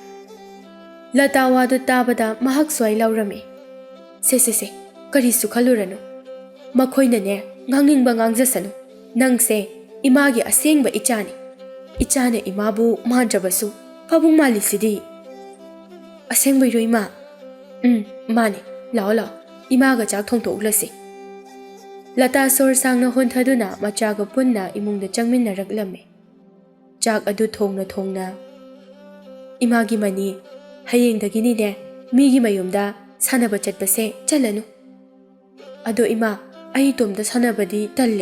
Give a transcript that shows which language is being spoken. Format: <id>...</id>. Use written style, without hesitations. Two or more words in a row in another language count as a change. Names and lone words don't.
<mni>Lata wadu tabada mahak swai laurami. Se karisu khaluranu. Makhoina ne ngangingba ngangjasanu. Nangse imagi asengba ichani. Ichane imabu mandrabasu pabung malisidi. Asengba iro ima. Mani, lao. Imaga chak thongtoklasi. Lata sor sangna honthaduna machaga punna imungda changminaraklami. Chak adu thongna. Imagi mani, hayengdagini ne, migi mayumda sanaba chatpase chalanu. Ado ima, ai tomda sanabadi talle.</mni>